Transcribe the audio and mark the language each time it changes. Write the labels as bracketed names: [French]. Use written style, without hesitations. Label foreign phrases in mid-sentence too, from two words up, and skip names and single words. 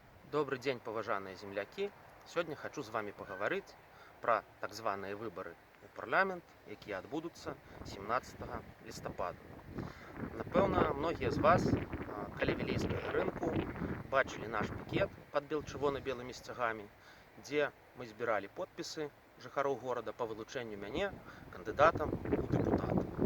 [Russian] Добрый день, [Belarusian] поважаныя земляки. [Russian] Сегодня хочу с вами поговорить про [Belarusian] так званыя выборы у парламент, якія адбудуцца 17 лістапада. Напэўна, многія з вас, каля вілейскага рынку, бачылі наш пікет пад чырвона-белымі сцягамі, дзе мы збіралі подпісы жыхароў горада па вылучэнню мяне кандыдатам у дэпутаты.